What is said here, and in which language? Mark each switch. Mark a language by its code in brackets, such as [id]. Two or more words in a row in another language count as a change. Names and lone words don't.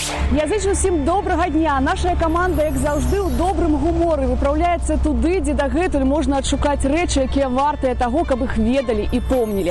[uk] Я зичу всім доброго дня. Наша команда, як завжди, у добрым гуморі виправляється туди, [be] де дагэтуль можна адшукаць рэчы, якія вартыя таго, каб іх ведалі і помнілі.